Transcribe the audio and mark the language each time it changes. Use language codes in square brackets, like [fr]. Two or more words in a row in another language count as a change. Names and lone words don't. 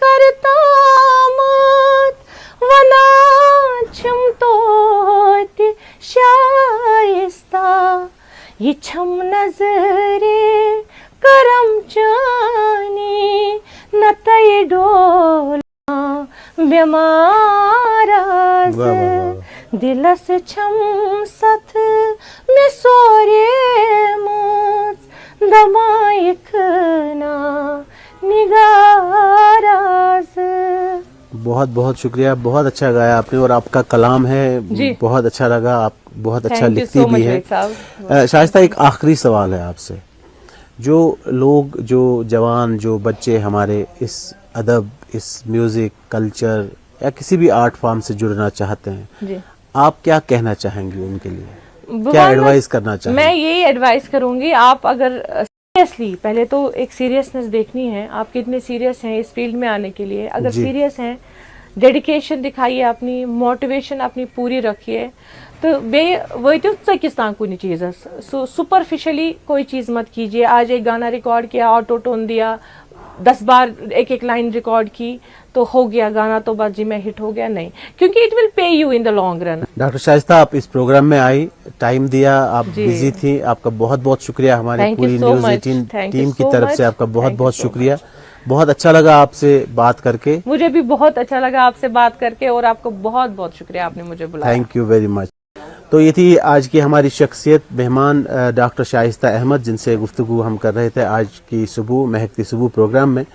[ks] کرتامت ونان چھِم توتہِ شایستہ یہِ چھم نظرِ کرم چانی نتہٕ ڈولان بٮ۪ماراز دلس چھم ست مےٚ سوریمٕژ دمایکھ نا نگاراز [ur] بہت بہت شکریہ بہت اچھا گایا آپ نے اور آپ کا کلام ہے بہت اچھا لگا آپ بہت اچھا لکھتی بھی ہیں شائستہ ایک آخری سوال ہے آپ سے جو لوگ جو جوان جو بچے ہمارے اس ادب اس [en] music culture [ur] یا کسی بھی [en] art form [ur] سے جڑنا چاہتے ہیں جی آپ کیا کہنا چاہیں گے ان کے لیے کیا بھوان ایڈوائز کرنا چاہیں میں گے؟ یہی ایڈوائز کروں گی آپ اگر سیریسلی پہلے تو ایک سیریسنس دیکھنی ہے آپ کتنے سیریس ہیں اس فیلڈ میں آنے کے لیے اگر جی۔ سیریس ہیں ڈیڈیکیشن دکھائیے اپنی موٹیویشن اپنی پوری رکھیے تو [ks] وٲتِو ژٔکِس تام کُنہِ چیٖزس [ur] سپرفیشلی کوئی چیز مت کیجیے آج ایک گانا ریکارڈ کیا [en] auto tune [ur] دیا 10 بار ایک لائن ریکارڈ کی تو ہو گیا گانا تو بس جی میں ہٹ ہو گیا نہیں کیونکہ [en] it will pay you in the long run. [ur] ڈاکٹر شائستہ آپ اس پروگرام میں آئی ٹائم دیا آپ جی. بزی تھی آپ کا بہت بہت شکریہ ہماری [en] Thank you [ur] پوری [en] so [ur] نیوز [en] much. [ur] 18 [en] Thank you [ur] ٹیم کی [en] so [ur] طرف [en] much. [ur] سے آپ کا بہت [en] Thank you [ur] بہت [en] so [ur] شکریہ [en] much. [ur] بہت اچھا لگا آپ سے بات کر کے مجھے بھی بہت اچھا لگا آپ سے بات کر کے اور آپ کو بہت بہت شکریہ آپ نے مجھے بلایا. [en] thank you very much. [ur] تو یہ تھی آج کی ہماری شخصیت مہمان ڈاکٹر شائستہ احمد جن سے گفتگو ہم کر رہے تھے آج کی صبح مہکتی صبح پروگرام میں.